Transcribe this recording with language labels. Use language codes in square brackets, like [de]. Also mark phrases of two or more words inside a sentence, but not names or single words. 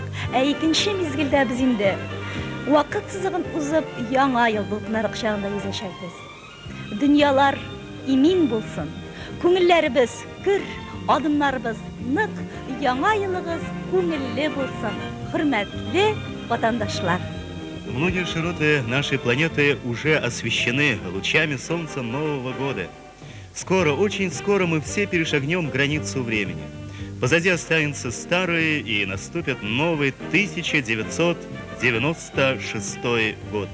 [tt] Икенче мизгелдә без инде вакыт сызыгын узып яңа ел булкыннары кочагында йөзәшәбез. Дөньялар имин булсын, күңелләребез көр, адымнарыбыз нык, яңа елыгыз күңелле булсын. Хөрмәтле ватандашлар. [ru] Многие широты нашей планеты уже освещены лучами солнца Нового года. Скоро, очень скоро мы все перешагнем границу времени. Позади останется старый и наступит новый 1996 год.